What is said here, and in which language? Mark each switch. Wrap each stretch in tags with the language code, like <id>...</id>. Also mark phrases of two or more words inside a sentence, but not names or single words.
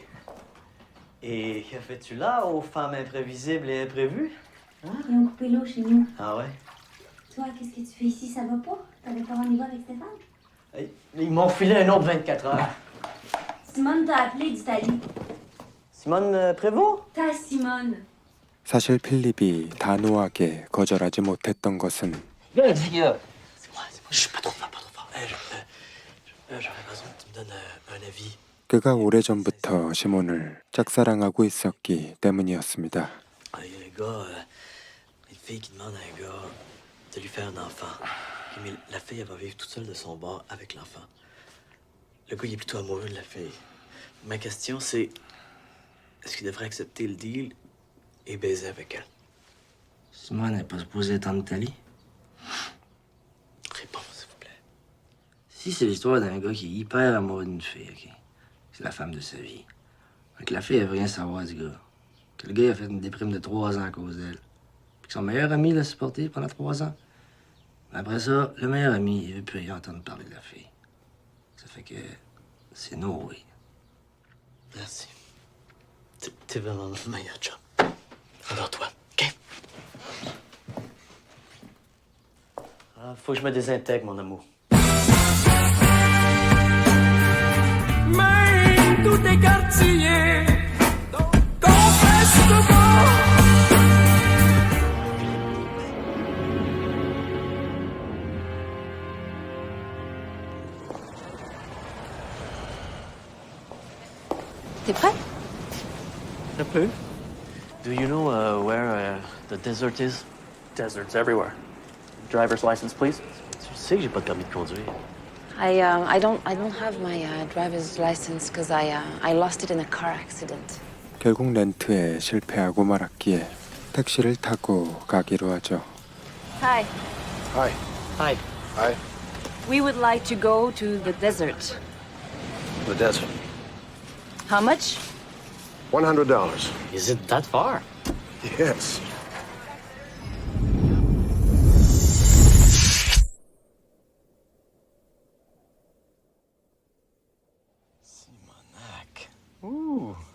<fr>Et que fais-tu là, aux femmes imprévisibles et imprévues? Ils ont coupé l'eau chez nous. Ah ouais? Toi, qu'est-ce que tu fais ici? Ça va pas? T'avais pas rendez-vous avec Stéphane? Hey, ils m'ont filé un autre 24 heures. Simone t'a appelé d'Italie. Simone Prévost? Ta Simone.</fr> <ko>사실 필립이 단호하게 거절하지 못했던 것은</ko> <fr>C'est moi. Je suis pas trop fort. J'aurais besoin que tu me donnes un avis.</fr> <ko>그가 오래전부터 시몬을 짝사랑하고 있었기 때문이었습니다.</ko> <fr>Il y a un gars, une fille qui demande à un gars de lui faire un enfant. Ok, mais la fille, elle va vivre toute seule de son bord avec l'enfant. Le gars, il est plutôt amoureux de la fille. Ma question, c'est est-ce qu'il devrait accepter le deal et baiser avec elle? Simone n'est pas supposée être en Italie? Réponds, s'il vous plaît. Si c'est l'histoire d'un gars qui est hyper amoureux d'une fille, OK? C'est la femme de sa vie. Donc la fille, elle veut rien savoir du gars. Que le gars a fait une déprime de 3 ans à cause d'elle. Puis que son meilleur ami l'a supporté pendant 3 ans. Mais après ça, le meilleur ami, il veut plus rien entendre parler de la fille. Ça fait que c'est</fr> <en>no way.</en> <fr>Merci. T'es vraiment le meilleur chum. Adore-toi, OK? Ah, faut que je me désintègre, mon amour. Mais tout est quartier, confesse-moi. T'es prêt? Un peu.</fr> <en>Do you know where the desert is? Deserts everywhere. Driver's license, please.</en> <fr>Tu sais que j'ai pas de permis de conduire.</fr> <en>I don't have my driver's license because I lost it in a car accident.</en> <ko>결국 렌트에 실패하고 말았기에 택시를 타고 가기로 하죠.</ko> <en>Hi. Hi. Hi. Hi. We would like to go to the desert. The desert. How much? $100. Is it that far? Yes.</en> <fr>Simonac. Ooh.</fr>